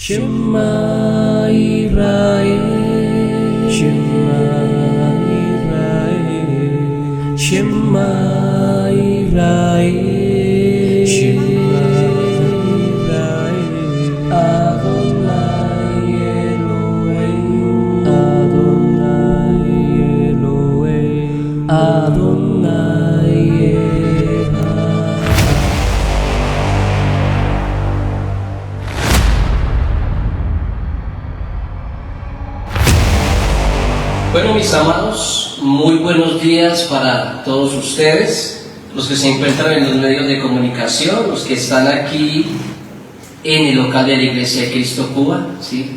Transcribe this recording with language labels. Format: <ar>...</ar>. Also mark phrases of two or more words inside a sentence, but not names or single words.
<he>שמע ישראל, שמע ישראל, שמע ישראל, שמע ישראל, אדוני אלוהינו, אדוני אלוהינו, אדוני אחד.</he> <es>Bueno, mis amados, muy buenos días para todos ustedes, los que se encuentran en los medios de comunicación, los que están aquí en el local de la Iglesia de Cristo Cuba, ¿sí?</es>